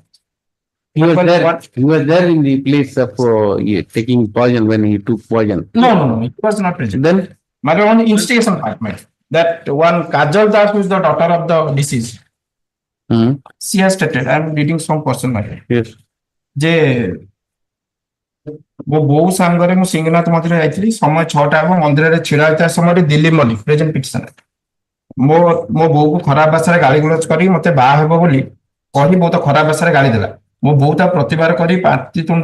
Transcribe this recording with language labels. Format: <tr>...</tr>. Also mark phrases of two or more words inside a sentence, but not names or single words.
<en>He was there. He was there in the place of taking poison when he took poison. No. It was not present. Then My own instigation part, that one Kajal Das, who is the daughter of the deceased, she has stated, I am reading some question, yes.</en> <or>ଯେ ମୋ ବୋଉ ସାଙ୍ଗରେ ମୁଁ ସିଂହନାଥ ମନ୍ଦିର ଯାଇଥିଲି ସମୟ 6ଟା ହେବ ମନ୍ଦିରରେ ଛିଡା ହୋଇଥିବା ସମୟରେ ଦିଲ୍ଲୀପ ମଲ୍ଲିକ</or> <en>present petitioner</en> <or>ମୋ ବୋଉକୁ ଖରାପ ଭାଷାରେ ଗାଳିଗୁଲଜ କରି ମତେ ବାହା ହେବ ବୋଲି କହି ବହୁତ ଖରାପ ଭାଷାରେ ଗାଳି ଦେଲା ମୋ ବୋଉ ତା ପ୍ରତିବାଦ କରି ପାଟିତୁଣ୍ଡ</or>